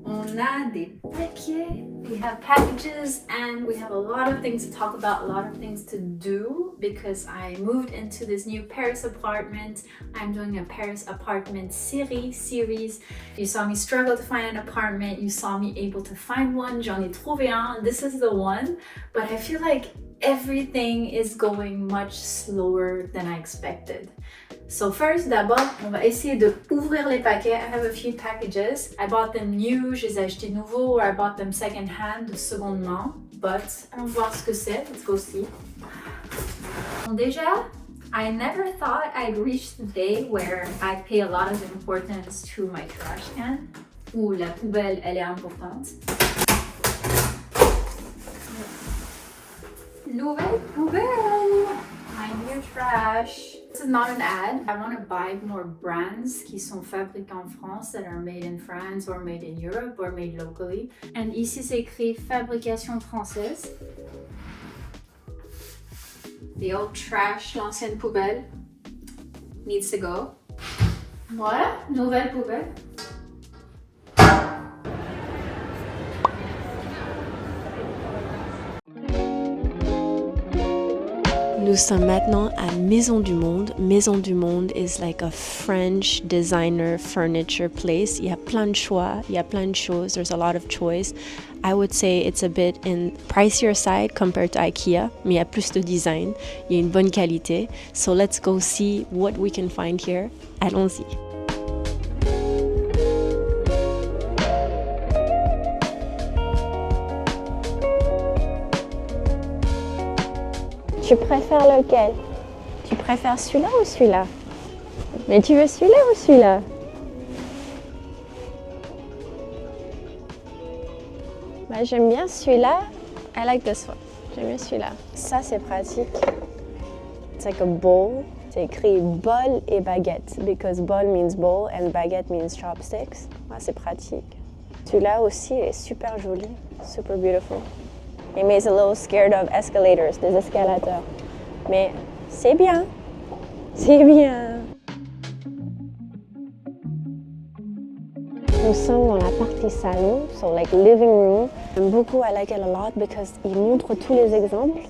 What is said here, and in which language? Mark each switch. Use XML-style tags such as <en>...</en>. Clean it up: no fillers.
<fr>On a des paquets,</fr> <en>we have packages, and we have a lot of things to talk about, a lot of things to do because I moved into this new Paris apartment. I'm doing a Paris apartment series. You saw me struggle to find an apartment, you saw me able to find one,</en> <fr>j'en ai trouvé un,</fr> <en>this is the one, but I feel like everything is going much slower than I expected. So first,</en> <fr>d'abord, on va essayer de ouvrir les paquets.</fr> <en>I have a few packages. I bought them new,</en> <fr>je les ai achetés nouveaux,</fr> <en>or I bought them second hand,</en> <fr>de seconde main. But allons voir ce que c'est.</fr> <en>Let's go see.</en> <fr>Bon, déjà,</fr> <en>I never thought I'd reach the day where I pay a lot of importance to my trash can.</en> <fr>Ou la poubelle, elle est importante. Nouvelle poubelle!</fr> <en>My new trash. This is not an ad. I want to buy more brands</en> <fr>qui sont fabriqués en France,</fr> <en>that are made in France or made in Europe or made locally.</en> <fr>And ici c'est écrit fabrication française.</fr> <en>The old trash,</en> <fr>l'ancienne poubelle,</fr> <en>needs to go.</en> <fr>Voilà, nouvelle poubelle. Nous sommes maintenant à Maison du Monde.</fr> <en>Maison du Monde is like a French designer furniture place.</en> <fr>Il y a plein de choix, il y a plein de choses.</fr> <en>There's a lot of choice. I would say it's a bit in pricier side compared to IKEA,</en> <fr>mais il y a plus de design. Il y a une bonne qualité.</fr> <en>So let's go see what we can find here.</en> <fr>Allons-y. Tu préfères lequel? Tu préfères celui-là ou celui-là? Mais tu veux celui-là ou celui-là? Bah, j'aime bien celui-là.</fr> <en>I like this one.</en> <fr>J'aime bien celui-là. Ça, c'est pratique.</fr> <en>It's like a bowl.</en> <fr>C'est écrit bol et baguette.</fr> <en>Because bol means bowl and baguette means chopsticks.</en> <fr>Ah, c'est pratique. Celui-là aussi est super joli.</fr> <en>Super beautiful. It makes a little scared of escalators,</en> <fr>des escalators. Mais c'est bien. C'est bien. Nous sommes dans la partie salon,</fr> <en>so like living room.</en> <fr>J'aime beaucoup,</fr> <en>I like it a lot because</en> <fr>ils montrent tous les exemples.</fr>